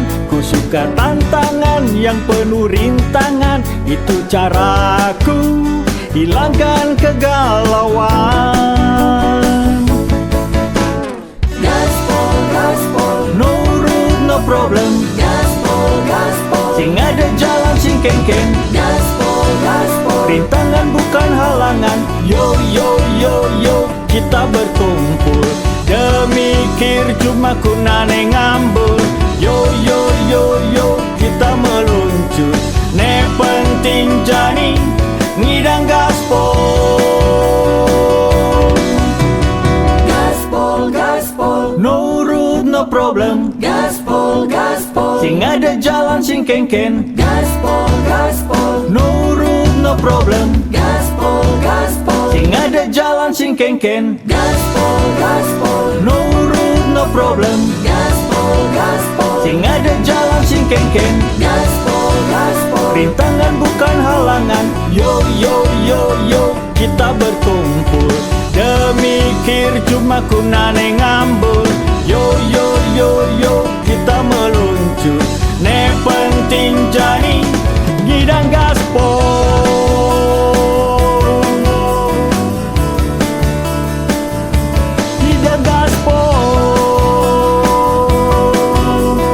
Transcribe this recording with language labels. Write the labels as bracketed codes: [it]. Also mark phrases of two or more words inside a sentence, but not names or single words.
[id] Ku suka tantangan yang penuh rintangan, itu caraku hilangkan kegalauan. gaspol, gaspol, [en] No road, no problem, [id] gaspol, gaspol, [ban] sing ada jalan sing kengkeng. [id] gaspol, gaspol, Rintangan bukan halangan, yo yo yo yo, kita berkumpul. [ban] Demikir cuma kunane ngambul, yo yo yo yo, [id] kita meluncur. [ban] Ne penting jani ngidang gaspol. [id] gaspol, gaspol, [en] No road, no problem, [id] gaspol, gaspol, [ban] sing ada jalan sing kengken. [id] gaspol, gaspol, [en] No road, no problem, [id] gaspol, gaspol, [ban] sing ada jalan sing kengken. [id] gaspol, gaspol, [en] No road, no problem, [id] gaspol, gaspol, [ban] sing ada jalan sing kengken. [id] gaspol, gaspol, Rintangan bukan halangan, yo yo yo yo, kita berkumpul. [ban] Demikir cuma kunane ngambul, yo yo yo yo, [id] kita meluncur. [ban] Ne penting jani ngidang gaspol. Ngidang gaspol.